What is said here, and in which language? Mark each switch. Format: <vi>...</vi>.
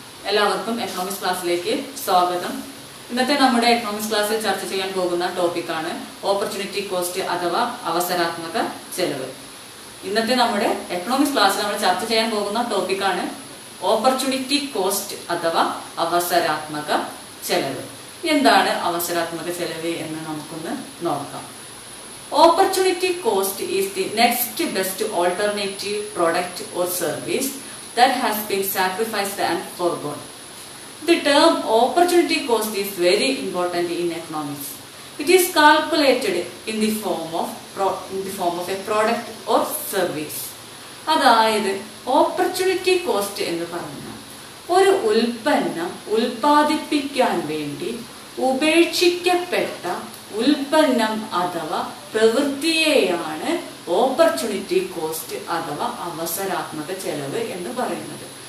<ml>എല്ലാവർക്കും എക്കണോമിക്സ് ക്ലാസ്സിലേക്ക് സ്വാഗതം. ഇന്നത്തെ നമ്മുടെ എക്കണോമിക്സ് ക്ലാസ്സിൽ ചർച്ച ചെയ്യാൻ പോകുന്ന ടോപ്പിക്കാണ് ഓപ്പർച്യൂണിറ്റി കോസ്റ്റ് അഥവാ അവസരാത്മക ചെലവ്. ഇന്നത്തെ നമ്മുടെ എക്കണോമിക്സ് ക്ലാസ്സിൽ നമ്മൾ ചർച്ച ചെയ്യാൻ പോകുന്ന ടോപ്പിക്കാണ് ഓപ്പർച്യൂണിറ്റി കോസ്റ്റ് അഥവാ അവസരാത്മക ചെലവ്. എന്താണ് അവസരാത്മക ചെലവ് എന്ന് നമുക്കൊന്ന് നോക്കാം.</ml> <en>Opportunity cost is the next best alternative product or service that has been sacrificed and forgone. The term opportunity cost is very important in economics. It is calculated in the form of a product or service.</en> <ml>അതായത് opportunity cost എന്ന് പറഞ്ഞാൽ ഒരു ഉൽപ്പന്നം ഉൽപ്പാദിപ്പിക്കാൻ വേണ്ടി ഉപേക്ഷിക്കപ്പെട്ട ഉൽപ്പന്നം അഥവാ പ്രവൃത്തിയെയാണ് ഓപ്പർച്യൂണിറ്റി കോസ്റ്റ് അഥവാ അവസരാത്മക ചെലവ് എന്ന് പറയുന്നത്.</ml>